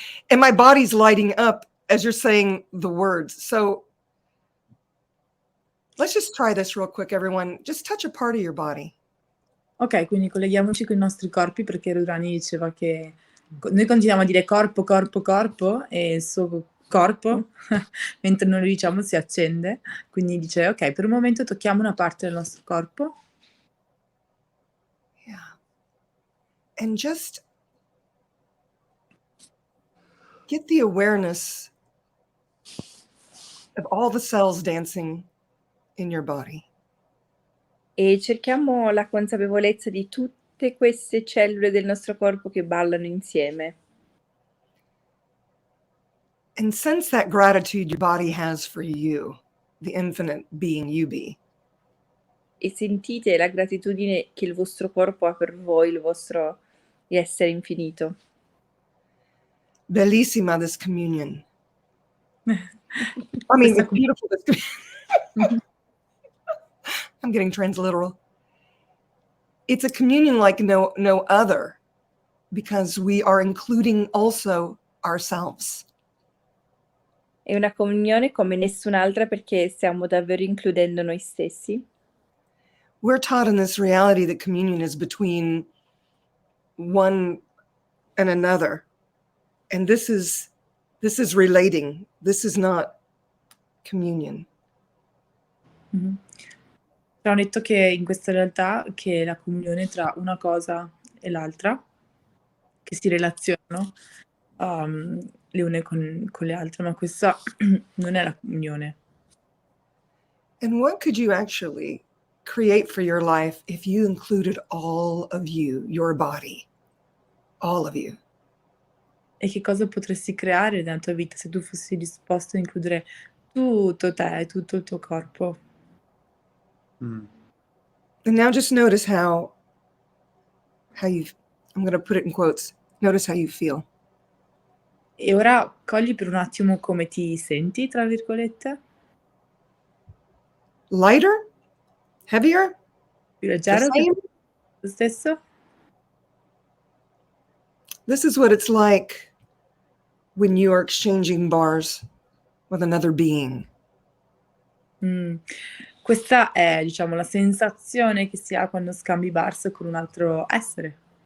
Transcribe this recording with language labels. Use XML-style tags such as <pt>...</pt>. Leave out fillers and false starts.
<en>And my body's lighting up as you're saying the words. So let's just try this real quick, everyone. Just touch a part of your body.</en> <it>Ok, quindi colleghiamoci con i nostri corpi perché Rudani diceva che noi continuiamo a dire corpo, corpo, corpo e il suo corpo, mentre noi lo diciamo, si accende. Quindi dice, ok, per un momento tocchiamo una parte del nostro corpo.</it> <en>Yeah. And just get the awareness of all the cells dancing in your body.</en> <it>E cerchiamo la consapevolezza di tutte queste cellule del nostro corpo che ballano insieme.</it> <en>And sense that gratitude your body has for you, the infinite being you be.</en> <it>E sentite la gratitudine che il vostro corpo ha per voi, il vostro essere infinito. Bellissima</it> <en>this communion. I mean, it's beautiful. This I'm getting transliteral. It's a communion like no other, because we are including also ourselves.</en> <it>È una comunione come nessun'altra perché stiamo davvero includendo noi stessi.</it> <en>We're taught in this reality that communion is between one and another. And this is relating. This is not communion. Mm-hmm.</en> <it>Ci hanno detto che in questa realtà che la comunione tra una cosa e l'altra, che si relazionano le une con le altre, ma questa non è la comunione.</it> <en>And what could you actually create for your life if you included all of you, your body, all of you?</en> <it>E che cosa potresti creare nella tua vita se tu fossi disposto a includere tutto te, tutto il tuo corpo?</it> <en>And now just notice how you, I'm going to put it in quotes, notice how you feel.</en> <it>E ora cogli per un attimo come ti senti, tra virgolette.</it> <en>Lighter? Heavier?</en> <it>Più leggero?</it> <en>The same?</en> <it>Lo stesso?</it> <en>This is what it's like when you are exchanging bars with another being.</en> <it>Questa è, diciamo, la sensazione che si ha quando scambi bars con un altro essere.</it>